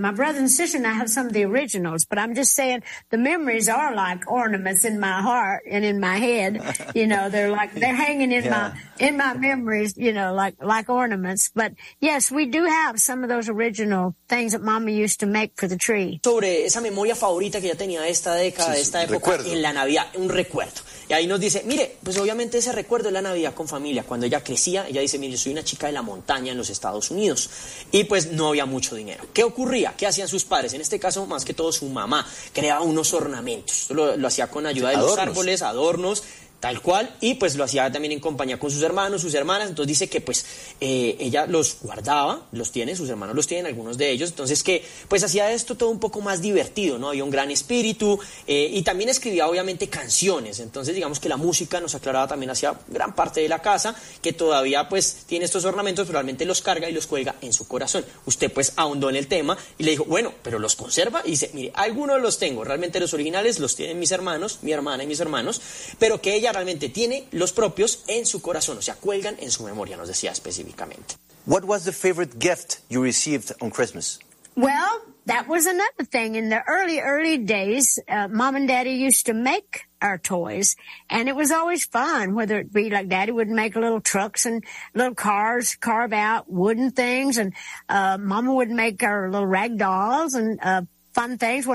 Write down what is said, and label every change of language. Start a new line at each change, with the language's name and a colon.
English: My brother and sister and I have some of the originals, but I'm just saying the memories are like ornaments in my heart and in my head. You know, they're like, they're hanging in my memories, you know, like ornaments. But yes, we do have some of those original things that Mama used to make for the tree.
Spanish: Sobre esa memoria favorita que ya tenía esta década, esta época, recuerdo. En la Navidad, un recuerdo. Y ahí nos dice, mire, pues obviamente ese recuerdo es la Navidad con familia. Cuando ella crecía, ella dice, mire, yo soy una chica de la montaña en los Estados Unidos. Y pues no había mucho dinero. ¿Qué ocurría? ¿Qué hacían sus padres? En este caso, más que todo, su mamá creaba unos ornamentos. Lo hacía con ayuda de adornos. Los árboles, adornos. tal cual, y pues lo hacía también en compañía con sus hermanos, sus hermanas. Entonces dice que pues ella los guardaba, los tiene, sus hermanos los tienen, algunos de ellos, entonces que pues hacía esto todo un poco más divertido, ¿no? Había un gran espíritu, y también escribía obviamente canciones, entonces digamos que la música nos aclaraba también hacia gran parte de la casa, que todavía pues tiene estos ornamentos, pero realmente los carga y los cuelga en su corazón. Usted pues ahondó en el tema y le dijo, bueno, pero ¿los conserva? Y dice, mire, algunos los tengo, realmente los originales los tienen mis hermanos, mi hermana y mis hermanos, pero que ella realmente tiene los propios en su corazón, o sea, cuelgan en su memoria, nos decía específicamente.
English: What was the favorite gift you received on Christmas? Well, that was another thing. In the early days, mom and daddy used to make our toys, and it was always fun, whether it be like daddy would make little trucks and little cars, carve out wooden things, and mama would make our little rag dolls and fun things.